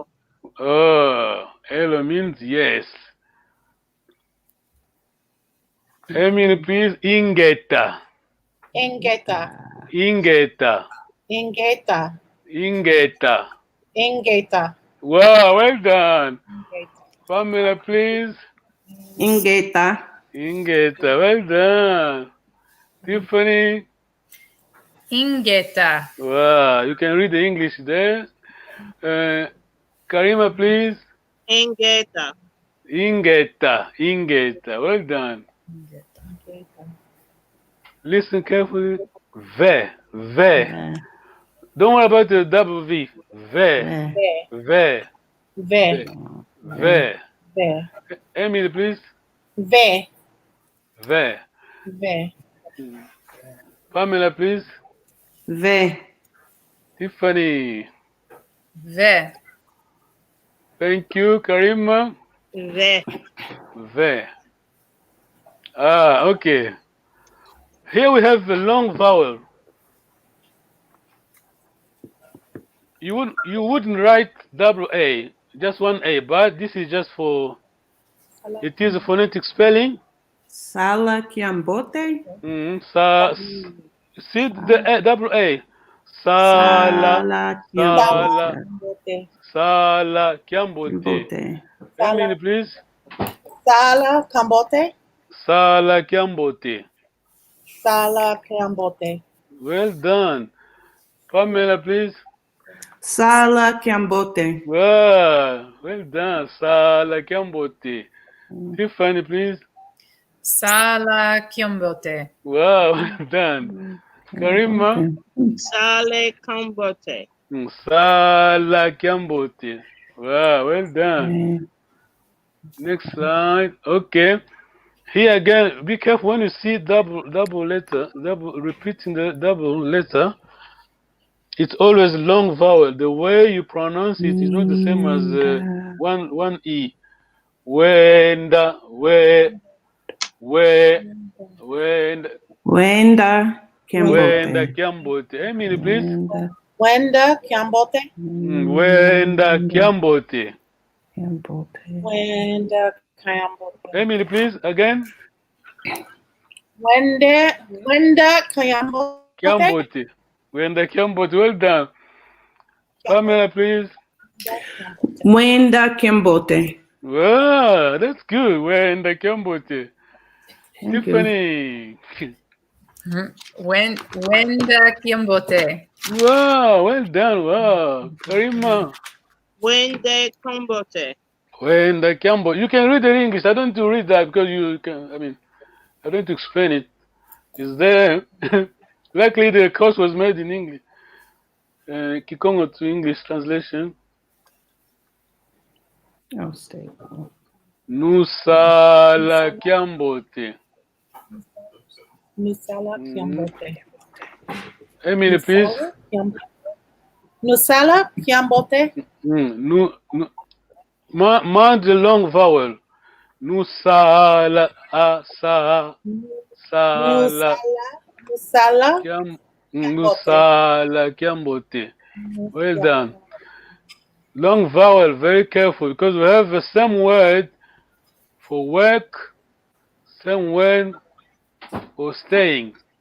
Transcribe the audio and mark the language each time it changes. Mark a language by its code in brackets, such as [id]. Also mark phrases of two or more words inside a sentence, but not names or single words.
[en] Oh, hello means yes. Emily, please. Ingeta. Ingeta. Ingeta. Ingeta. Ingeta. Ingeta. Wow, well done. Ingeta. Pamela, please. Ingeta. Ingeta, well done. Tiffany. Ingeta. Wow, you can read the English there. Karima, please. Ingeta. Ingeta. Ingeta, well done. Listen carefully. Ve. Ve. Don't worry about the double V. Ve. Ve. Ve. Ve. Ve. Ve. Emily, please. Ve. Ve. Ve. Pamela, please. Ve. Tiffany. Ve. Thank you, Karima. Ve. Ve. Ah, okay. Here we have the long vowel. You wouldn't write double A, just one A, but this is just for, it is a phonetic spelling. [kg] Sala Kiambote. [en] See the double A. Sala. Sala Sala. Kiambote. [kg] Sala Kiambote. [en] Kiambote. Emily, please. [kg] Sala Kambote. Sala Kiambote. Sala Kambote. [en] Well done. Pamela, please. [kg] Sala Kiambote. [en] Wow, well done. [kg] Sala Kiambote. [en] Tiffany, please. [kg] Sala Kiambote. [en] Wow, well done. Karima. [kg] Sale Kambote. Sala Kiambote. [en] Wow, well done. Next slide. Okay. Here again, be careful when you see double letter, repeating the double letter. It's always long vowel. The way you pronounce it is not the same as one E. Wenda, [kg] Wenda Kiambote. [en] Kiambote. Emily, please. [kg] Wenda Kambote. Wenda Kiambote. Wenda Kambote. [en] Emily, please, again. [kg] Wenda Kambote. Kiambote. Wenda Kiambote. [en] Well done. Pamela, please. [kg] Wenda Kiambote. [en] Wow, that's good. [kg] Wenda Kiambote. [en] Tiffany. [kg] Wenda Kiambote. [en] Wow, well done. Wow. Karima. [kg] Wende Kambote. Wenda Kiambote. [en] You can read the English. I don't need to read that because you can, I don't explain it. It's there. Luckily, the course was made in English. Kikongo to English translation. Oh, stable. [kg] Nusala Kyambote. Nusala Kyambote. [en] Emily, please. [kg] Nusala Kyambote. [en] Mind the long vowel. [kg] Nusala sa sala. Nusala Kyambote. [en] Well done. Long vowel, very careful, because we have the same word for work, same word for staying.